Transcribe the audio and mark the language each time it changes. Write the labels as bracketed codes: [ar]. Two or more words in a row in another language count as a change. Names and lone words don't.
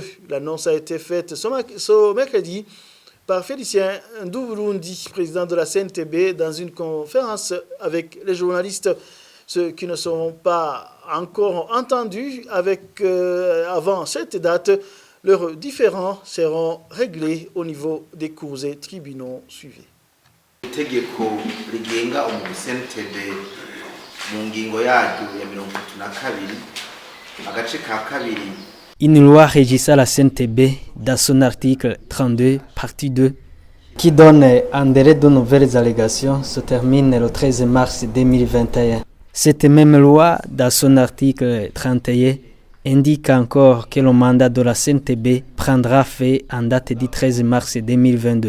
[fr] L'annonce a été faite ce mercredi par Félicien Ndouburundi, président de la CNTB, dans une conférence avec les journalistes. Ceux qui ne seront pas encore entendus avant cette date, leurs différends seront réglés au niveau des cours et tribunaux suivis. [rn] Itegeko rigenga CNTB mu ngingo yaryo ya 32 agace ka kabiri. [fr] Une loi régissant la CNTB dans son article 32, partie 2, qui donne un délai de nouvelles allégations, se termine le 13 mars 2021. Cette même loi, dans son article 31, indique encore que le mandat de la CNTB prendra fin en date du 13 mars 2022.